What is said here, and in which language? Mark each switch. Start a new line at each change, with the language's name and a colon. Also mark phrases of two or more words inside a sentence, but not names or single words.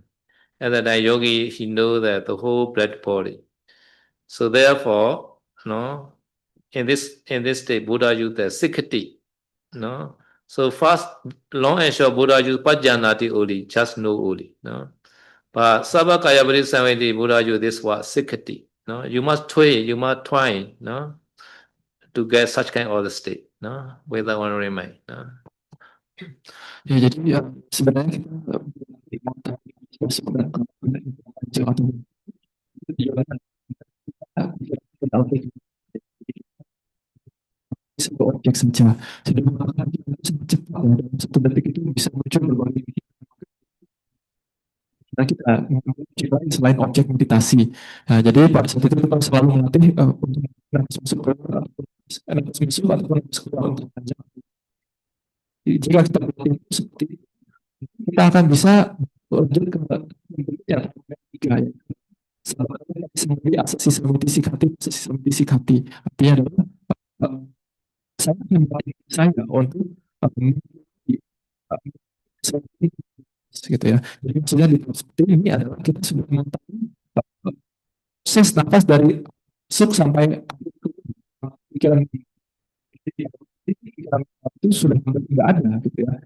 English: At that time, yogi he know that the whole blood body. So therefore, no, in this state, Buddha used the sikkati, no. So first, long and short, Buddha used pajanati only, just know only, no. But
Pali: sabakaya parisamvedi,
English: Buddha used this word sikkati, no. You must try, no, to get such kind of state, no, without wandering mind, no.
Indonesian: ya, jadi ya, sebenarnya kita masuk ke atau satu objek saja. Jadi mengatakan kita sangat cepat ya, dalam satu detik itu bisa muncul berbagai kita menciptakan selain objek meditasi. Nah, jadi pada saat itu kita selalu melatih untuk nafas masuk ke nafas masuk ataupun nafas keluar untuk panjang. Jika kita berlatih seperti itu, kita akan bisa lanjut ke yang ketiga ya.
Pali: Asasi samiti sikati.
Indonesian: Artinya adalah saya akan melatih saya untuk gitu ya. Jadi maksudnya di seperti ini adalah kita sudah mengetahui proses nafas dari masuk sampai pikiran itu sudah tidak ada gitu ya.